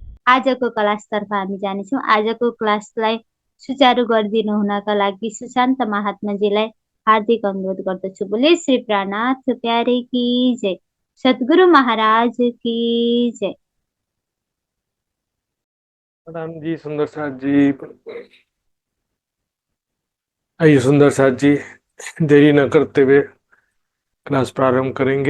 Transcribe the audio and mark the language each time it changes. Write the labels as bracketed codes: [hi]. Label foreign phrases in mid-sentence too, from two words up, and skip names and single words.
[ne] आजको क्लासतर्फ हामी जानेछौँ। आजको क्लासलाई सुचारू गरिदिनु हुनका लागि सुशान्त महात्माजीलाई हार्दिक अनुरोध गर्दछु। [hi] बोले श्री प्राणनाथ प्यारे की जय। सद्गुरु महाराज की जय। प्रणाम जी सुंदर साथ जी। आइए सुंदर साथ जी, देरी न करते हुए क्लास प्रारंभ करेंगे।